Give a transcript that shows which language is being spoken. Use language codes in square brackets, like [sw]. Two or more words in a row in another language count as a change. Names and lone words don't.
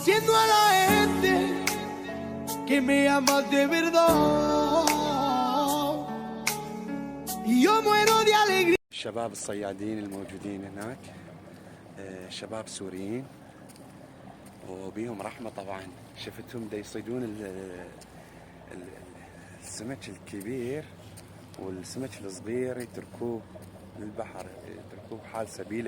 [es] diciendo a la gente que me amas de verdad y yo muero de alegría. [ar] الشباب الصيادين الموجودين هناك شباب سوريين وبيهم رحمة طبعا. شفتهم دا يصيدون السمك الكبير والسمك الصغير يتركوه للبحر، يتركوه بحال سبيله.